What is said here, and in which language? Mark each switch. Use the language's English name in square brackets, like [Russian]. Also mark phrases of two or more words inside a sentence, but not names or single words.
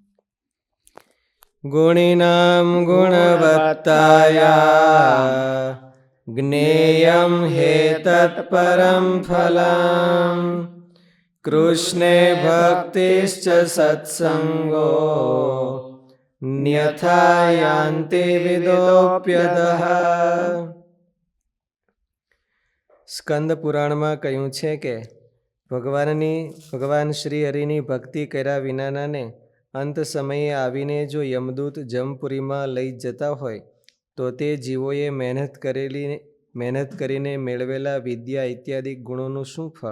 [Sanskrit] गुणिनां गुणवत्ताया ज्ञेयं हेतत्परं फलम् कृष्णे भक्तिश्च सत्संगो न्यथा यान्ति विदोप्यतः। [Gujarati] સ્કંદ પુરાણમાં કહ્યું છે કે ભગવાન શ્રી હરિની ભક્તિ કર્યા વિનાનાને અંત સમયે આવીને જો યમદૂત જમપુરીમાં લઈ જતા હોય તો તે જીવોએ મહેનત કરીને મેળવેલા વિદ્યા ઇત્યાદિ ગુણોનું શું ફળ?